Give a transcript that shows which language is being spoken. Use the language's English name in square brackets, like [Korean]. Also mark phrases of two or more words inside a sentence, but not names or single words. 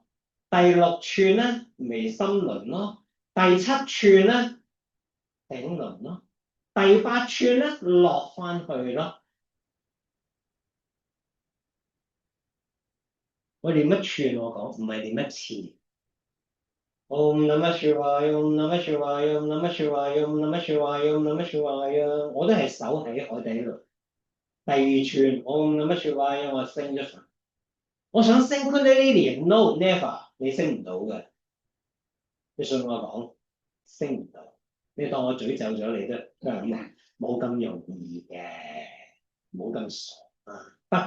[Cantonese] 第六寸咧，眉心輪咯。第七寸咧，頂輪咯。第八寸咧，落翻去咯。我練乜寸我講，唔係練一次。 [Sanskrit] Om Namah Shivaya Om Namah Shivaya Om Namah Shivaya Om Namah Shivaya Om Namah Shivaya， [Cantonese] 我都係守喺海底輪。第二串 [Sanskrit] Om Namah Shivaya， [Cantonese] 我升咗上。我想升 Kundalini， [English] no never， [Cantonese] 你升唔到嘅。你信我講，升唔到。你當我詛咒咗你都係咁，冇咁容易嘅，冇咁傻啊。